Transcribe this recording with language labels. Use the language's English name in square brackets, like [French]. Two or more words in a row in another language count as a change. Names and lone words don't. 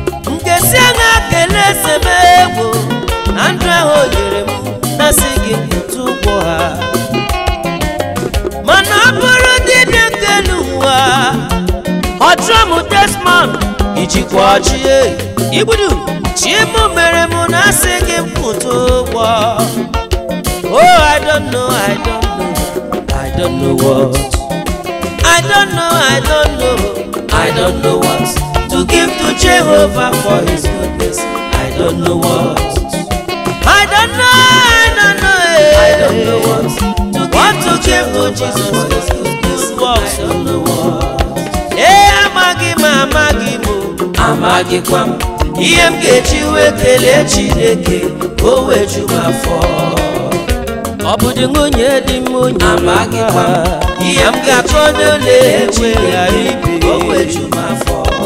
[Igbo] M ga-esi aṅa kelee eze m egwu na ndụ ahụ o nyere m, na sị gị ntụ ụgwọ ha. Mana ọ bụrụ dibịa nke elu ụwa, ọ chụọ m Desmond, ijikwa ọchị, eh. Igbudu, chi m mere m na sị gị mpụta ụgwọ. [English] Oh, I don't know, I don't know, I don't know what. I don't know, I don't know, I don't know what to give to Jehovah for his goodness. I don't know what. I don't know, I don't know, eh. I don't know what to give to Jesus for his goodness. I don't know what. [Igbo] Eh, amaghị m, amaghị m, amaghịkwa m ihe m ga-eji wee kelee Chineke ka o wee ju m afọ. Ọ bụ dị nwunye dị m, onye amaghịkwa m ihe m ga-akọ n'ole enwe ghara ibe ka o wee ju m afọ.